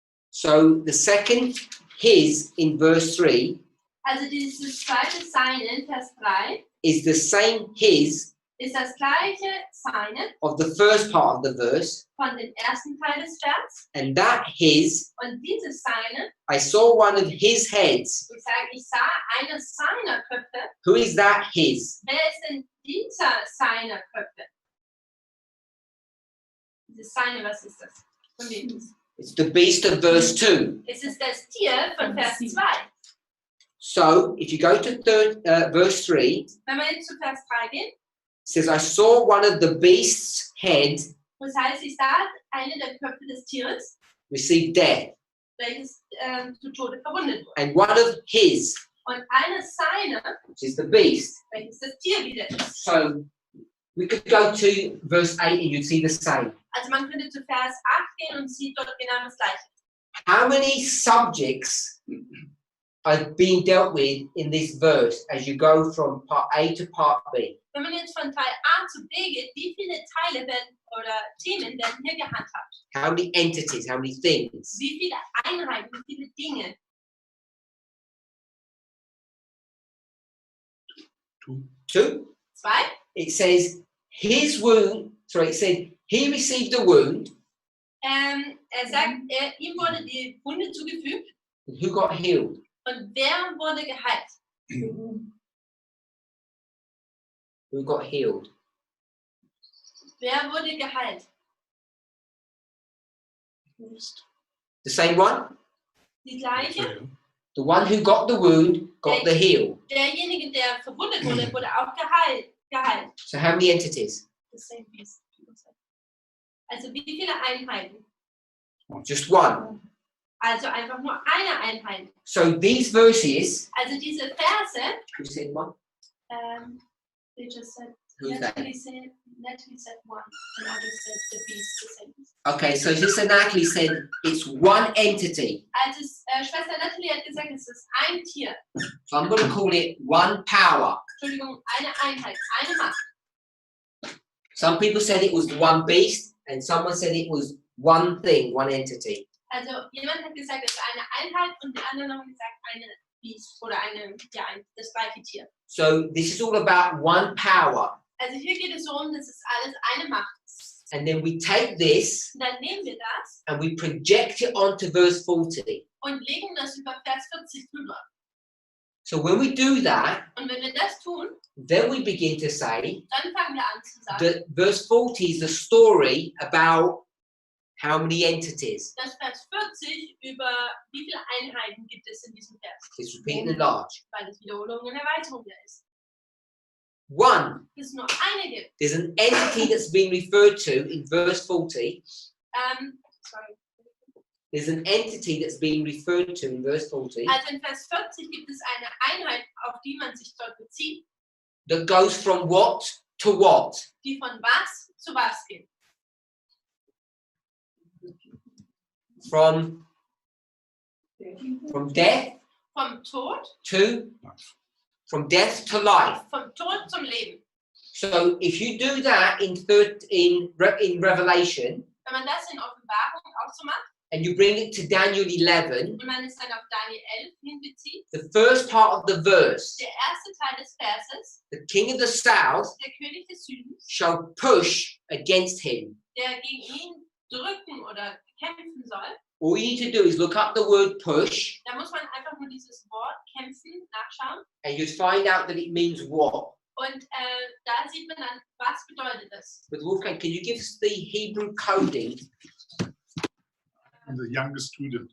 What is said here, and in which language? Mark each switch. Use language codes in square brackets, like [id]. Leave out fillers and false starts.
[en] So the second his in verse 3 [de] Also dieses zweite seine in Vers 3 [en] is the same his [de] ist das gleiche seine [en] of the first part of the verse, [de] von dem ersten Teil des Vers. [en] and that his, [de] Und dieses seine, [en] I saw one of his heads. [de] ich sah eine seiner Köpfe. [en] Who is that his? [de] Wer ist denn dieser seiner Köpfe? Dieses seine, was ist das? Von wem ist es? [en] It's the beast of verse 2. [de] Es ist das Tier von Vers 2. [en] So if you go to verse 3, [de] Wenn wir jetzt zu Vers 3 gehen, [en] it says, I saw one of the beast's head [de] das heißt, ich sah eine der Köpfe des Tieres, [en] receive death, [de] welches zu Tode verwundet wurde. [en] and one of his, [de] Und eine seiner, [en] which is the beast. [de] welches das Tier wieder ist. [en] So we could go to verse 8 and you'd see the same. [de] Also man könnte zu Vers 8 gehen und sieht dort genau das Gleiche. [en] How many subjects are being dealt with in this verse as you go from part A to part B? [de] Wenn man jetzt von Teil A zu B geht, wie viele Teile werden oder Themen werden hier gehandhabt? [en] How many entities? How many things? [de] Wie viele Einheiten, wie viele Dinge? [en] Two. [de] 2. [en] It says his wound. Sorry, it said he received a wound. [de] Sagt, ihm wurde die Wunde zugefügt [en] And who got healed? [de] und wer wurde geheilt? [en] Who got healed? [de] Wer wurde geheilt? [en] The same one. [de] Die gleiche? [en] The one who got the wound got the heal. [de] Derjenige, der verwundet wurde, wurde auch geheilt. [en] So how many entities? The same beast. [de] Also wie viele Einheiten? [en] Just one. [de] Also einfach nur eine Einheit. [en] So these verses, [de] Also diese Verse, [en] who said one? they just said, Who's Natalie said one, and others said the beast, the same. Okay, so Sister Natalie said it's one entity. [de] Also Schwester Natalie hat gesagt, es ist ein Tier. [en] So I'm going to call it one power. [de] Entschuldigung, eine Einheit, eine Macht. [en] Some people said it was one beast, and someone said it was one thing, one entity. [de] Also jemand hat gesagt, es ist eine Einheit und die anderen haben gesagt, eine Biest oder das gleiche Tier. [en] So this is all about one power. [de] Also hier geht es so dass es alles eine Macht ist. [en] And then we take this [de] Und dann nehmen wir das [en] and we project it onto verse 40. [de] und legen das über Vers 40 drüber. [en] So when we do that, [de] Und wenn wir das tun, [en] then we begin to say [de] dann fangen wir an zu sagen, [en] that verse 40 is the story about how many entities. [de] dass Vers 40 über wie viele Einheiten gibt es in diesem Vers. [en] It's repeat and enlarge. [de] Weil es Wiederholung und Erweiterung ist. [en] One, [de] Dass es nur eine gibt. [en] there's an entity that's being referred to in verse 40. Sorry. There's an entity that's being referred to in verse 40 [de] Also in Vers 40 gibt es eine Einheit, auf die man sich dort bezieht, [en] that goes from what to what? [de] die von was zu was geht. [en] From death [de] Vom Tod, [en] to from death to life. [de] vom Tod zum Leben. [en] So if you do that in Revelation [de] Wenn man das in Offenbarung auch so macht [en] and you bring it to Daniel 11, [de] und man es dann auf Daniel 11 hinbezieht, [en] the first part of the verse, [de] der erste Teil des Verses, [en] the king of the south [de] der König des Südens, [en] shall push against him. [de] der gegen ihn drücken oder kämpfen soll, [en] All you need to do is look up the word push [de] da muss man einfach nur dieses Wort kämpfen nachschauen [en] and you'll find out that it means what. [de] und da sieht man dann, was bedeutet das. [en] But Wolfgang, can you give us the Hebrew coding? I'm the youngest student.